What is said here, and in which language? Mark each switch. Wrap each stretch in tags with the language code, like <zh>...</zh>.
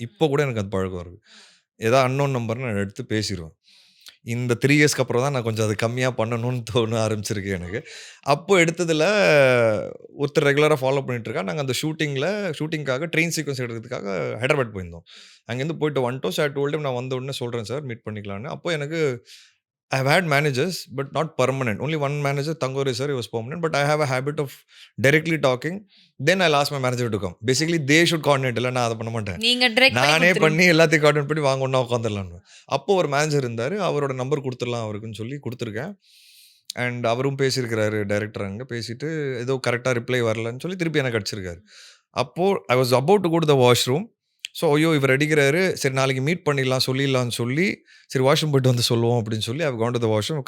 <ta>இப்போ கூட எனக்கு அது பழக்கம் இருக்குது. ஏதாவது அன்னோன் நம்பர்னு நான் எடுத்து பேசிடுவேன். இந்த 3 இயர்ஸ்க்கு அப்புறம் தான் நான் கொஞ்சம் அது கம்மியாக பண்ணணும்னு தோண ஆரம்பிச்சிருக்கு எனக்கு. அப்போ எடுத்ததில் ஒருத்தர் ரெகுலராக ஃபாலோ பண்ணிகிட்ருக்கா. நாங்கள் அந்த ஷூட்டிங்காக ட்ரெயின் சீக்வன்ஸ் எடுக்கிறதுக்காக ஹைதராபாத் போயிருந்தோம். அங்கேருந்து போயிட்டு வந்துட்டோம். சார் டோல்டு நான் வந்த உடனே சொல்கிறேன் சார் மீட் பண்ணிக்கலான்னு. அப்போ எனக்கு</ta> <en>I have had managers but not permanent. Only one manager, Tangore sir, he was permanent. But I have a habit of directly talking. Then I'll ask my manager to come. Basically, they should coordinate.</en> <ta>இல்லை நான் அதை பண்ண மாட்டேன். நானே பண்ணி எல்லாத்தையும் coordinate பண்ணி வாங்க ஒன்றா உட்காந்துடலான்னு. அப்போது ஒரு மேனேஜர் இருந்தார். அவரோட நம்பர் கொடுத்துடலாம் அவருக்குன்னு சொல்லி கொடுத்துருக்கேன். அண்ட் அவரும் பேசியிருக்கிறாரு டைரக்டர். அங்கே பேசிட்டு ஏதோ கரெக்டாக ரிப்ளை வரலன்னு சொல்லி திருப்பி எனக்கு அடிச்சிருக்காரு. அப்போது</ta> <en>I was about to go to the washroom.</en> <ta>So ஐயோ இவர் அடிக்கிறாரு, சரி நாளைக்கு மீட் பண்ணிடலாம் சொல்லிடலான்னு சொல்லி சரி வாஷ்ரூம் போய்ட்டு வந்து சொல்லுவோம் அப்படின்னு சொல்லி</ta> <en>I gone to the washroom.</en>